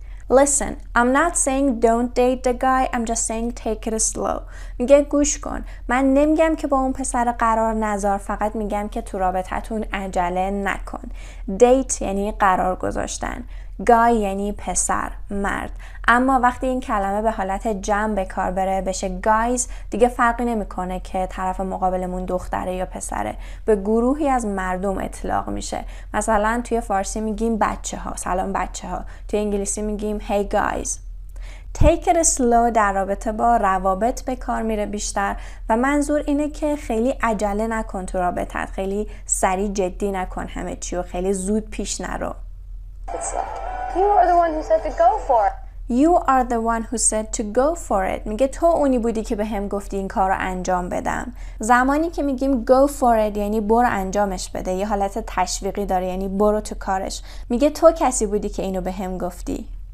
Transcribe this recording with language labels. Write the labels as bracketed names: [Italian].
[English] Listen, I'm not saying don't date the guy, I'm just saying take it slow. [Persian] میگه گوش کن. من نمیگم که با اون پسر قرار نذار، فقط میگم که تو رابطتون عجله نکن. Date یعنی قرار گذاشتن. guy یعنی پسر، مرد. اما وقتی این کلمه به حالت جمع به کار بره بشه guys، دیگه فرقی نمیکنه که طرف مقابلمون دختره یا پسره. به گروهی از مردم اطلاق میشه. مثلا توی فارسی میگیم بچه ها، سلام بچه ها. توی انگلیسی میگیم [English] hey guys. [Persian] Take it slow در رابطه با روابط به کار میره بیشتر و منظور اینه که خیلی عجله نکن تو رابطت، خیلی سریع جدی نکن همه چی و خیلی زود پیش نرو. [English] You are the one who said to go for it. You are the one who said to go for it. [Persian] میگه تو اونی بودی که به هم گفتی این کار رو انجام بدم. زمانی که میگیم go for it یعنی برو انجامش بده، یه حالت تشویقی داره، یعنی برو تو کارش. میگه تو کسی بودی که اینو به هم گفتی.